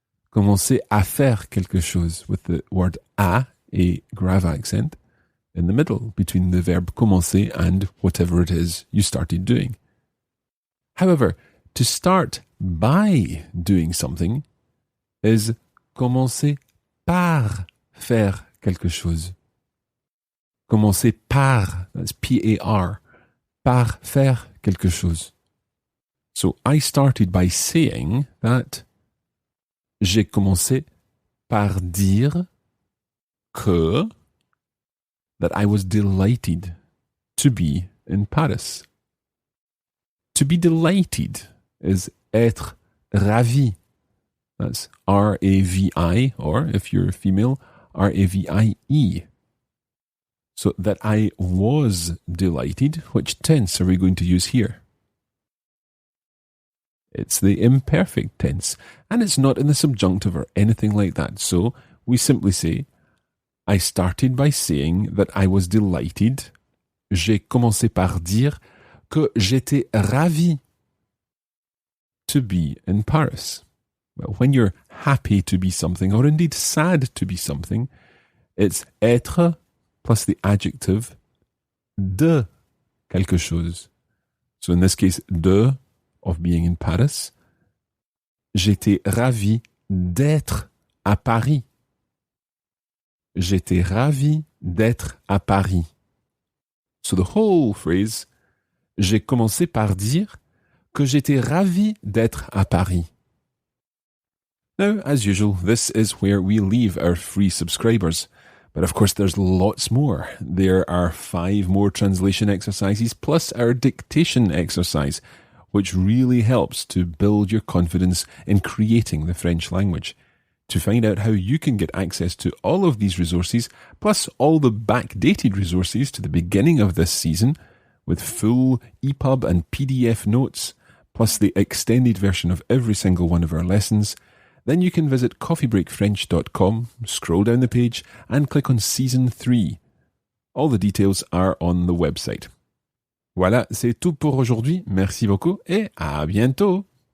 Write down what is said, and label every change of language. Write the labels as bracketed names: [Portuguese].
[French] Commencer à faire quelque chose [English] with the word à, a grave accent, in the middle between the verb commencer and whatever it is you started doing. However, to start by doing something is [French] commencer par faire quelque chose. Commencer par, [English] that's P-A-R. [French] par faire quelque chose. [English] So I started by saying that [French] j'ai commencé par dire que [English] that I was delighted to be in Paris. To be delighted is [French] être ravi. [English] That's R-A-V-I, or if you're female, R-A-V-I-E. So that I was delighted, which tense are we going to use here? It's the imperfect tense, and it's not in the subjunctive or anything like that. So we simply say, I started by saying that I was delighted. [French] J'ai commencé par dire que j'étais ravi [English] to be in Paris. Well, when you're happy to be something, or indeed sad to be something, it's être plus the adjective [French] de quelque chose. [English] So in this case, de, of being in Paris. [French] J'étais ravi d'être à Paris. J'étais ravi d'être à Paris. [English] So the whole phrase, [French] j'ai commencé par dire que j'étais ravi d'être à Paris. [English] Now, as usual, this is where we leave our free subscribers. But of course, there's lots more. There are 5 more translation exercises plus our dictation exercise, which really helps to build your confidence in creating the French language. To find out how you can get access to all of these resources, plus all the backdated resources to the beginning of this season, with full EPUB and PDF notes, plus the extended version of every single one of our lessons, then you can visit coffeebreakfrench.com, scroll down the page, and click on Season 3. All the details are on the website. [French] Voilà, c'est tout pour aujourd'hui. Merci beaucoup et à bientôt.